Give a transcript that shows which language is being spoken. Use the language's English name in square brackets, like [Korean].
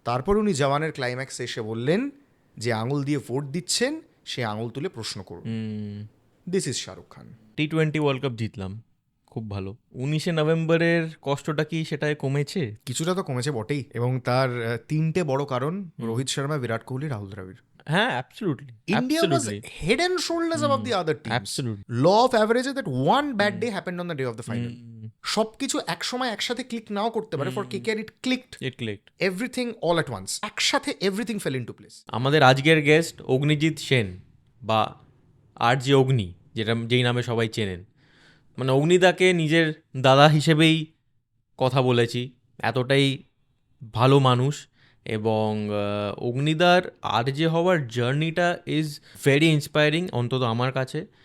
[Bangla] তারপর উনি জওয়ানের ক্লাইম্যাক্সে এসে বললেন, যে আঙুল দিয়ে ভোট দিচ্ছেন সে আঙুল তুলে প্রশ্ন করুন, [English] This is Shahrukh Khan. [Bangla] T20 world cup জিতলাম, খুব ভালো। 19শে নভেম্বরের কষ্টটা কি সেটায় কমেছে? কিছুটা তো কমেছে বটেই, এবং তার 3টে বড় কারণ, রোহিত শর্মা, বিরাট কোহলি, রাহুল দ্রাবিড়। হ্যাঁ, absolutely. [English] India was head and shoulders above the other teams. Absolutely. Law of averages that one bad day happened on the day of the final. [Bangla] সবকিছু একসময় একসাথে ক্লিক নাও করতে পারে। [English] For KKR it clicked. It clicked. Everything all at once. একসাথে everything fell into place. [Bangla] আমাদের আজকের guest Agnijit Sen বা RJ অগ্নি, যেই নামে সবাই চেনেন। মানে অগ্নিদাকে নিজের দাদা হিসেবেই কথা বলেছি, এতটাই ভালো মানুষ। এবং অগ্নিদার RJ হওয়ার জার্নিটা [English] is very inspiring, [Bangla] অন্তত আমার কাছে।